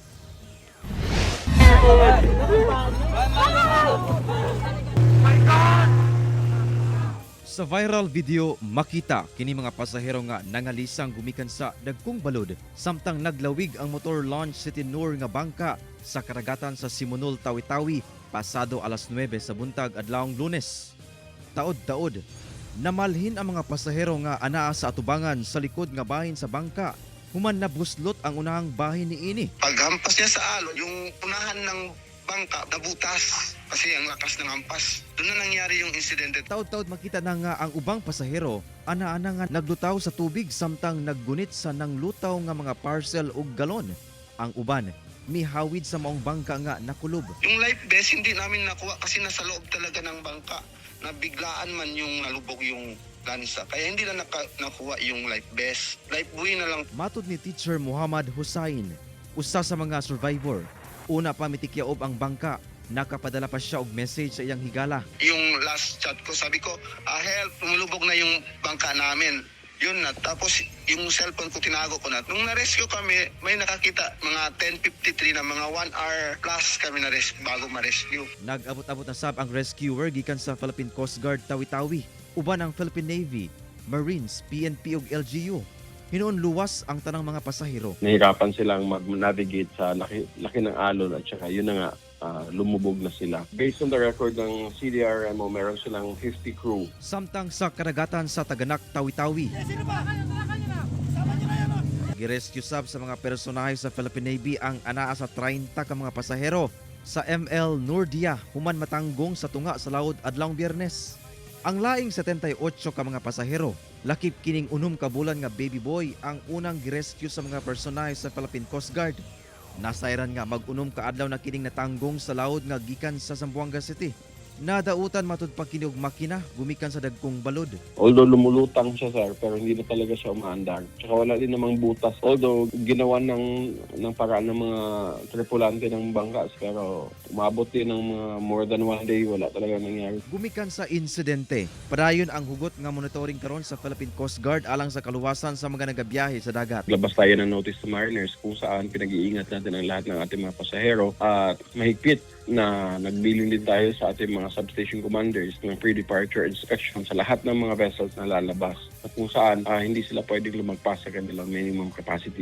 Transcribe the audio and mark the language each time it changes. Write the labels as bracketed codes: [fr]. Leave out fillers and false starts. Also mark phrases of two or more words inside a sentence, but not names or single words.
[ceb] Sa viral video, makita kini mga pasahero nga nangalisang gumikan sa dagkong balod samtang naglawig ang [en] motor launch [ceb] City Noor nga bangka sa karagatan sa Simunol, Tawi-Tawi pasado alas 9 sa buntag adlawng Lunes. Taod-taod, namalhin ang mga pasahero nga anaa sa atubangan sa likod nga bahin sa bangka. Human nabuslot ang unahang bahin ni ini. [tl] Paghampas niya sa alon, yung unahan ng bangka nabutas kasi ang lakas ng hampas. Doon na nangyari yung insidente. [ceb] Taod-taod makita na nga ang ubang pasahero ana-ana nga naglutaw sa tubig samtang naggunit sa nanglutaw nga mga parcel ug galon. Ang uban mihawid sa maong bangka nga nakulob. [tl] Yung [en] life vest [tl] hindi namin nakuha kasi nasa loob talaga ng bangka. Nabiglaan man yung nalubog yung lansa. Kaya hindi na nakuha yung [en] life vest. Life buoy [tl] na lang. [ceb] Matod ni Teacher Muhammad Hussain, usa sa mga survivor, una pa mitikyaob ang bangka, nakapadala pa siya og message sa iyang higala. [tl] Yung [en] last chat [tl] ko, sabi ko, help, tumulubog na yung bangka namin. Yun na. Tapos yung cellphone ko tinago ko na. Nung na-rescue kami, may nakakita mga 10:53 na mga [en] 1 hour plus [tl] kami na-rescue bago ma-rescue. [ceb] Nag-abot-abot na sab ang rescuer gikan sa Philippine Coast Guard Tawi-Tawi, uban ang Philippine Navy, Marines, PNP ug LGU. Hinoon luwas ang tanang mga pasahero. [tl] Nahirapan silang mag-navigate sa laki ng alon at saka yun na nga, lumubog na sila. [en] Based on the record [tl] ng CDRMO, meron silang 50 crew. [ceb] Samtang sa karagatan sa Taganak, Tawi-Tawi, girescue sab sa mga personahe sa Philippine Navy ang anaa sa 30 ka mga pasahero sa ML Nordia human matanggong sa tunga sa laod adlawng Biyernes. Ang laing 78 ka mga pasahero, lakip kining unom ka bulan nga baby boy ang unang girescue sa mga personahe sa Philippine Coast Guard. Nasayran nga mag-unom ka adlaw na kining natanggong sa laod nga gikan sa Zamboanga City. Nadautan matud pa kini og makina gumikan sa dagkong balod. [tl] Although lumulutang siya, sir, pero hindi na talaga siya umaandar. Tsaka wala din namang butas. Although ginawa ng paraan ng mga tripulante ng bangka, pero umabot din ng mga [en] more than 1 day, [tl] wala talaga nangyari. [ceb] Gumikan sa insidente, padayon ang hugot nga monitoring karon sa Philippine Coast Guard alang sa kaluwasan sa mga nagabiyahe sa dagat. [tl] Labas tayo ng [en] notice to mariners [tl] kung saan pinag-iingat natin ang lahat ng ating mga pasahero at mahigpit na nagbilin din tayo sa ating mga [en] substation commanders [tl] ng [en] pre-departure inspection [tl] sa lahat ng mga vessels na lalabas at kung saan hindi sila pwedeng lumagpas sa kanilang [en] minimum capacity.